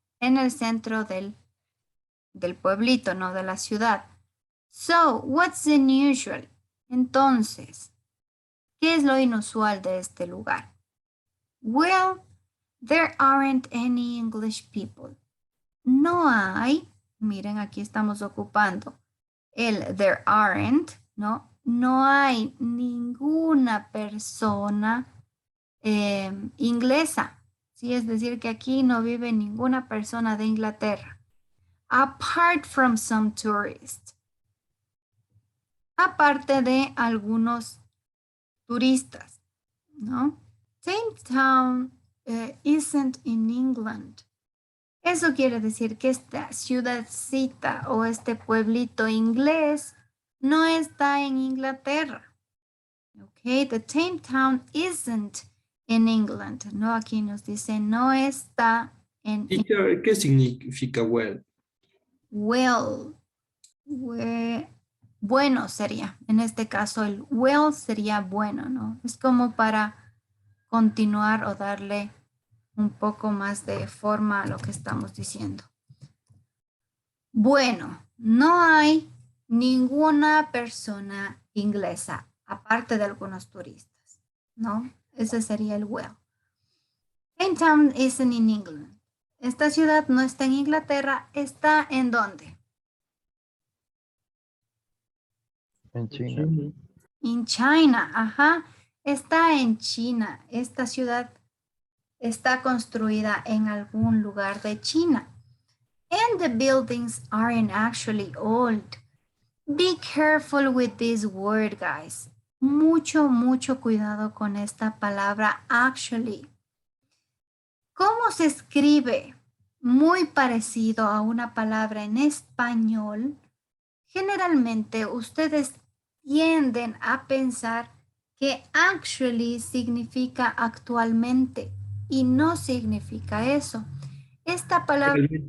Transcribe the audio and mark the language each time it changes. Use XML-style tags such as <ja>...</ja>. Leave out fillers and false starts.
<es>En el centro del pueblito, no de la ciudad.</es> <en>So, what's unusual?</en> <es>Entonces, ¿qué es lo inusual de este lugar?</es> <en>Well, there aren't any English people.</en> <es>No hay, miren, aquí estamos ocupando el</es> <en>there aren't,</en> <es>¿no? No hay ninguna persona inglesa. Sí, es decir, que aquí no vive ninguna persona de Inglaterra.</es> <en>Apart from some tourists.</en> <es>Aparte de algunos turistas, ¿no?</es> <en>Thames Town isn't in England.</en> <es>Eso quiere decir que esta ciudadcita o este pueblito inglés no está en Inglaterra.</es> <en>Okay, the Thames Town isn't in England.</en> <es>No, aquí nos dice no está en. Teacher, ¿qué significa well? Well, bueno sería, en este caso el well sería bueno, ¿no? Es como para continuar o darle un poco más de forma a lo que estamos diciendo. Bueno, no hay ninguna persona inglesa, aparte de algunos turistas, ¿no? Ese sería el well.</es> <en>Thames Town isn't in England.</en> <es>Esta ciudad no está en Inglaterra, ¿está en dónde? En China. En China, ajá. Está en China. Esta ciudad está construida en algún lugar de China.</es> <en>And the buildings aren't actually old. Be careful with this word, guys.</en> <es>Mucho, mucho cuidado con esta palabra actually. ¿Cómo se escribe? Muy parecido a una palabra en español. Generalmente ustedes tienden a pensar que actually significa actualmente y no significa eso. Esta palabra...</es>